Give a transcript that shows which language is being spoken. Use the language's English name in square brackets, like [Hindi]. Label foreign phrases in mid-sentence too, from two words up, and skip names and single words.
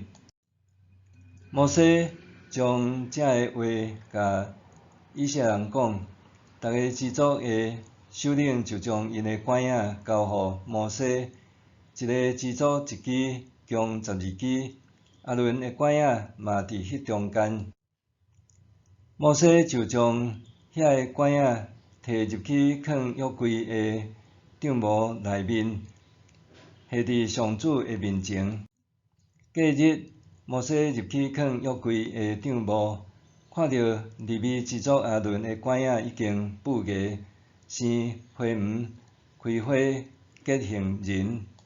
[Min Nan Chinese] 摩西将这个话甲以色列人讲，逐个支族的首领就将因的管仔交互摩西，一个支族一支，共12支。阿伦的管仔嘛伫迄中间。摩西就将遐个管仔摕入去放约柜的帐幕内面，下伫上主的面前。隔日，摩西入去放约柜的帐幕，看到利未支族阿伦的管仔已经附牙，生花黄，开花结杏仁。